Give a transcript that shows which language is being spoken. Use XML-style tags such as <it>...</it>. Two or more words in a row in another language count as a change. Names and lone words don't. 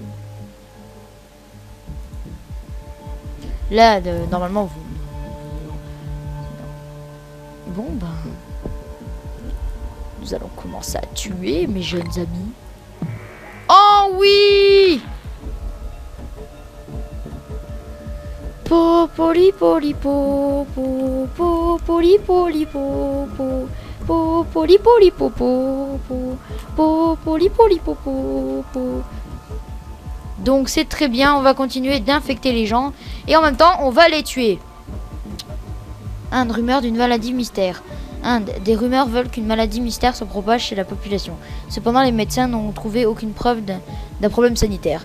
<fr>Là, normalement, vous... Bon, ben... nous allons commencer à tuer mes jeunes amis. Oh oui! Popoli poli popo, popoli poli popo. Popoli poli popo, popoli poli popo. Donc c'est très bien, on va continuer d'infecter les gens et en même temps on va les tuer. Inde, rumeur d'une maladie mystère. Inde, des rumeurs veulent qu'une maladie mystère se propage chez la population. Cependant, les médecins n'ont trouvé aucune preuve d'un problème sanitaire.</fr>